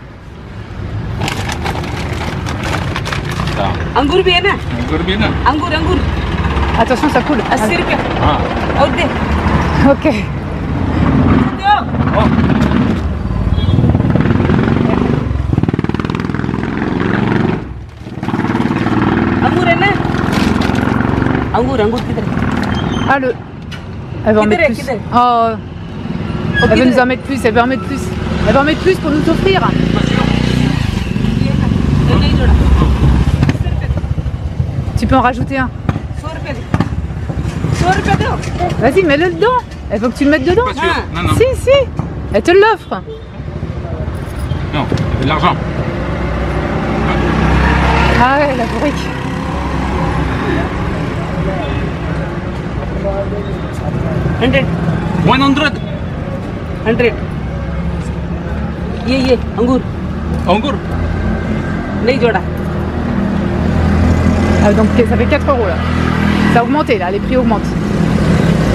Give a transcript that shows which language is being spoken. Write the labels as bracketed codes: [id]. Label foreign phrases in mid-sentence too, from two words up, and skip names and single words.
[hi] अंगूर भी है ना? अंगूर भी ना? अंगूर अंगूर [fr] Attention, ça coule. [hi] 80 रुपया हाँ. और दे [fr] Ok. [hi] दो Oh. अंगूर है ना? अंगूर अंगूर किधर है? [fr] Ah, le. Elle va en mettre plus. [hi] Kider. Oh. [fr] Elle veut nous en mettre plus, elle veut en mettre plus. Elle va en mettre plus pour nous offrir. [hi] ये नहीं जोड़ा 100 रुपया [fr] Tu peux en rajouter un. [hi] 100 रुपया दे 100 रुपया दो [fr] Vas-y, mets-le dedans. Elle veut que tu le mettes dedans. Pas sûr. Non, non. Si, si. Elle te l'offre. Non, c'est de l'argent. Ah ouais, la bourrique. [en] हंड्रेड [fr] 100. [hi] ये अंगूर अंगूर? नहीं जोड़ा [fr] Ah, donc ça fait 4 € là. Ça a augmenté là, les prix augmentent.